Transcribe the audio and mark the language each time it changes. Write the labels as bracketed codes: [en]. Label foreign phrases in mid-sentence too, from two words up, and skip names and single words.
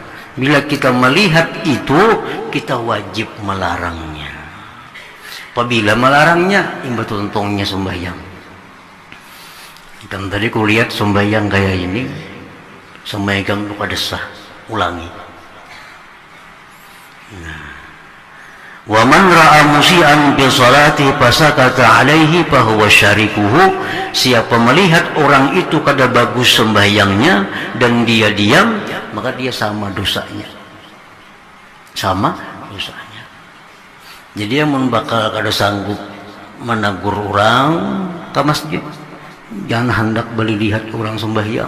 [bjn] Bila kita melihat itu, kita wajib melarangnya. Apabila melarangnya, imbat untungnya sembahyang. Dan tadi kulihat sembahyang kayak ini, sembahyang itu kada sah, ulangi. Nah, [ar] ومن رأى مسيئا بصلاته فسكت عليه فهو شريكه. [bjn] Siapa melihat orang itu kada bagus sembahyangnya dan dia diam, maka dia sama dosanya. Sama dosanya. Jadi yang bakal kada sanggup menegur orang ke masjid, jangan hendak beli lihat orang sembahyang.